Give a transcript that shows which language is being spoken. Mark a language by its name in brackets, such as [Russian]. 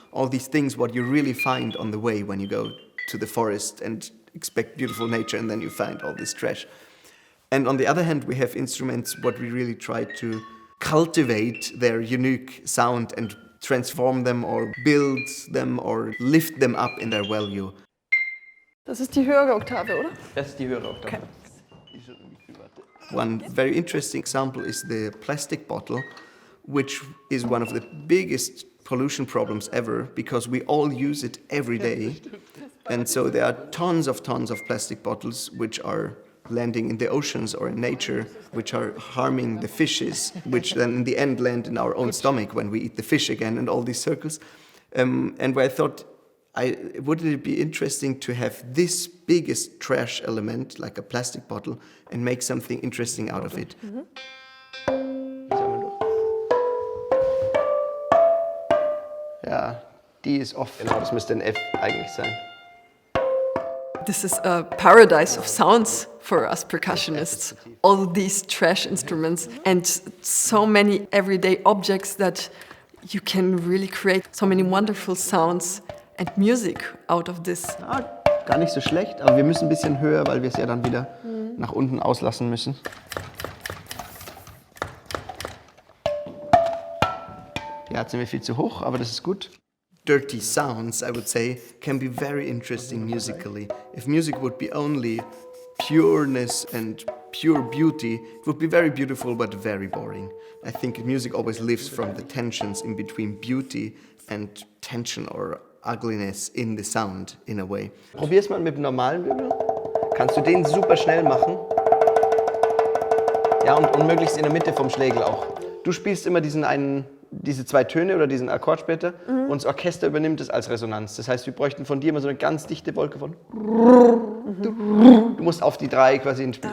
[English] All these things what you really find on the way when you go to the forest and expect beautiful nature, and then you find all this trash. And on the other hand, we have instruments what we really try to cultivate their unique sound and transform them or build them or lift them up in their value. [German] Das ist die höhere Oktave, oder? Das ist die höhere Oktave. Okay. [English] One very interesting example is the plastic bottle, which is one of the biggest pollution problems ever, because we all use it every day. And so there are tons of plastic bottles which are landing in the oceans or in nature, which are harming the fishes, which then in the end land in our own stomach when we eat the fish again, and all these circles. And where I thought, wouldn't it be interesting to have this biggest trash element, like a plastic bottle, and make something interesting out of it? [German] Ja, die ist off. Genau, das müsste ein F eigentlich sein. [English] This is a paradise of sounds for us percussionists. All these trash instruments and so many everyday objects that you can really create so many wonderful sounds and music out of this. [German] Gar nicht so schlecht, aber wir müssen ein bisschen höher, weil wir es ja dann wieder nach unten auslassen müssen. Ja, jetzt sind wir viel zu hoch, aber das ist gut. [English] Dirty sounds, I would say, can be very interesting musically. If music would be only pureness and pure beauty, it would be very beautiful but very boring. I think music always lives from the tensions in between beauty and tension or ugliness in the sound, in a way. [German] Probier's mal mit dem normalen Wirbel. Kannst du den super schnell machen? Ja, und möglichst in der Mitte vom Schlägel auch. Du spielst immer diese zwei Töne oder diesen Akkord später und das Orchester übernimmt es als Resonanz. Das heißt, wir bräuchten von dir immer so eine ganz dichte Wolke von. Du musst auf die 3 quasi ins Spiel.